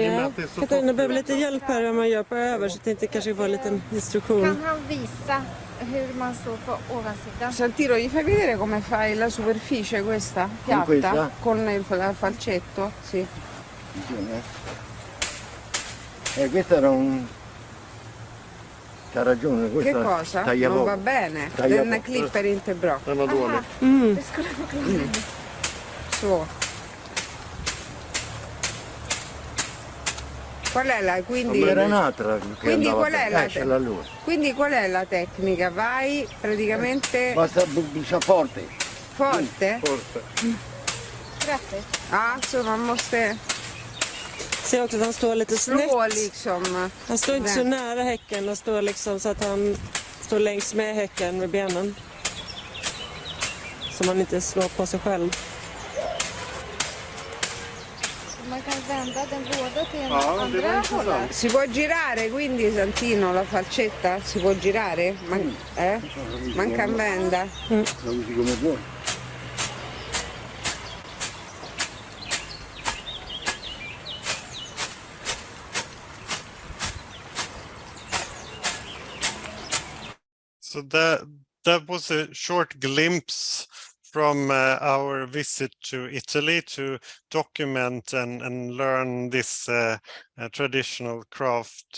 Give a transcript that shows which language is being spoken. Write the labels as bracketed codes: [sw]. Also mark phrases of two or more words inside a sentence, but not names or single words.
[sv] Ja, Katarina behöver lite hjälp här om man gör på över, så tänkte kanske få en liten instruktion. Kan han visa hur man står på ovansidan? [it] Santino, gli fai vedere come fai la superficie questa? Piatta? Questa? Con il falcetto? Sì. Questo era un... C'ha ragione, Che cosa? Taglia Non poco. va bene? Taglia [sv] Den [it] poco. [sv] klipper inte bra. Den var dålig. Det skulle förklara. Så. [it] Qual è la, quindi, Era un'altra che quindi andava qual è bene. la la luz. quindi qual è la tecnica? Vai praticamente Basta bussa forte. Forte? Forte. [sv] Grattis. Ja, så man måste Ser också att han står lite snett. slå liksom. Han står inte så nära häcken och står liksom så att han står längs med häcken med benen. Så man inte slår på sig själv. Man kan vända den båda till en Ja, det var andra intressant. hållet. [it] Si può girare quindi Santino la falcetta? Si può girare? [sv] Man kan vända. [it] La usi come vuoi. [en] So that was a short glimpse from our visit to Italy to document and learn this traditional craft.